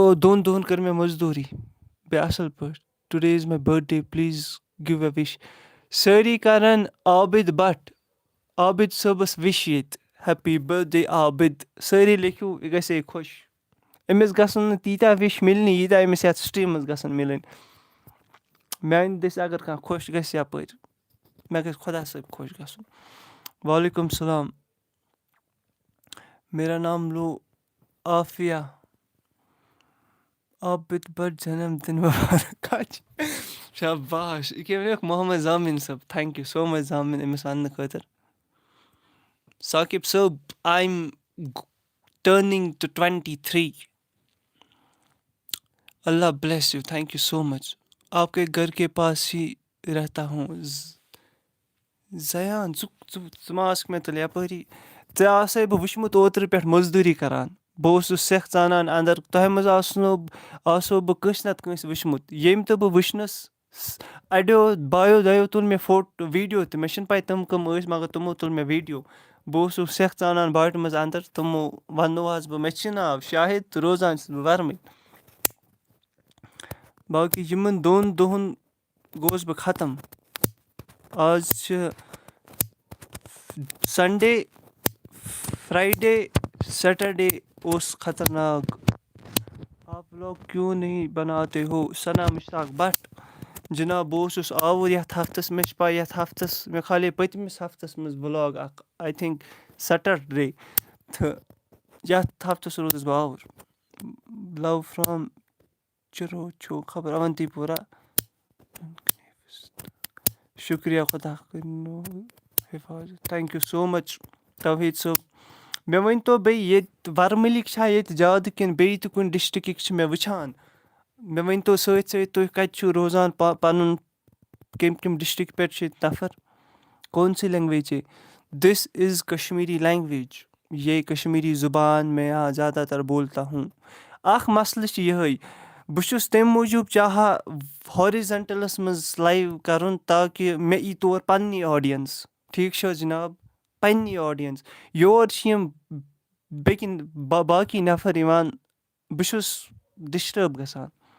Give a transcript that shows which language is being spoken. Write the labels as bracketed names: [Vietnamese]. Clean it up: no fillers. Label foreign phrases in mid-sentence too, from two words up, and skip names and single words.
[Kashmiri] 2 دۄہن کٔر مےٚ مزدوٗری بیٚیہِ اَصٕل پٲٹھۍ [English] today is my birthday please give a wish [Kashmiri] سٲری کرن عابد بٹ عابد صٲبس وِش ییٚتہِ [English] happy birthday [Kashmiri] عابد سٲری لیکھِو یہِ گژھِ ہے خۄش أمِس گژھن نہٕ تیٖتیٛاہ وِش مِلنہِ ییٖتیٛاہ أمِس یَتھ سِٹی منٛز گژھن مِلٕنۍ میانہِ دٔسۍ اگر کانٛہہ خۄش گژھِ یپٲرۍ مےٚ گژھِ خۄدا صٲب خۄش گژھُن [Arabic] وعلیکُم السلام [Urdu] میرا نام [Kashmiri] لو عافیہ عابد بٹ [Urdu] جنم دِن مُبارک [Kashmiri] شاباش یہِ کیٛاہ ؤنیُکھ محمد زامِن صٲب [English] thank you so much [Kashmiri] زامِن أمِس وَننہٕ خٲطرٕ ساقب صٲب [English] I am turning to 23 [Urdu] اللہ [English] bless you thank you so much [Urdu] آپ کے گھر کے پاس ہی رہتا ہوں [Kashmiri] زیان ژٕ ما آسکھ مےٚ تیٚلہِ یپٲری ژےٚ آسَے بہٕ وٕچھمُت اوترٕ پٮ۪ٹھ مزدوٗری کران بہٕ اوسُس سٮ۪کھ ژانان اَندر تۄہہِ منٛز آسو بہٕ کٲنٛسہِ نَتہٕ کٲنٛسہِ وٕچھمُت ییٚمۍ تہٕ بہٕ وٕچھنَس اَڑیو بایو دۄیو تُل مےٚ ویٖڈیو تہِ مےٚ چھِنہٕ پَے تِم کٕم ٲسۍ مگر تِمو تُل مےٚ ویٖڈیو بہٕ اوسُس سٮ۪کھ ژانان باٹہِ منٛز اَندر تِمو وَنو حظ بہٕ مےٚ چھِ ناو شاہِد تہٕ روزان چھُس بہٕ ورمٕلۍ باقٕے یِمن 2 دۄہن گوس بہٕ ختم آز چھِ [English] Sunday Friday Saturday [Kashmiri] اوس خطرناک [Urdu] آپ لوگ کیوں نہیں بناتے ہو [Kashmiri] سنا مشتاق بٹ جِناب بہٕ اوسُس آوُر یَتھ ہفتس مےٚ چھِ پاے یَتھ ہفتس مےٚ کھالیے پٔتمِس ہفتس منٛز بٕلاگ اکھ [English] I think Saturday [Kashmiri] تہٕ یَتھ ہفتس روٗدُس بہٕ آوُر [English] love from [Kashmiri] چِرو چھو خبر اونتی پورہ شُکریہ خۄدا کٔرِنو حِفاظت [English] thank you so much [Kashmiri] توحیٖد صٲب مےٚ ؤنۍتو بیٚیہِ ییٚتہِ ورمٕلِکۍ چھا ییٚتہِ زیادٕ کِنہٕ بیٚیہِ تہِ کُنہِ ڈِسٹرکٕکۍ چھِ مےٚ وٕچھان مےٚ ؤنۍتو سۭتۍ سۭتۍ تُہۍ کَتہِ چھِو روزان پَنُن کَمہِ ڈِسٹرک پٮ۪ٹھ چھِ ییٚتہِ نفر [Urdu] کون سی لینگویج ہے [English] this is Kashmiri language [Urdu] یہ کشمیٖری زُبان میں یہاں زیادہ تر بولتا ہوں [Kashmiri] اکھ مسلہٕ چھِ یِہوٚے بہٕ چھُس تَمہِ موٗجوٗب چاہان ہارِزَنٹَلَس منٛز لایِو کَرُن تاکہِ مےٚ یی تور پنٛنی آڈیَنٕس ٹھیٖک چھِ حظ جِناب پنٛنی آڈیَنٕس یور چھِ یِم باقٕے نفر یِوان بہٕ چھُس ڈِسٹٲرٕب گژھان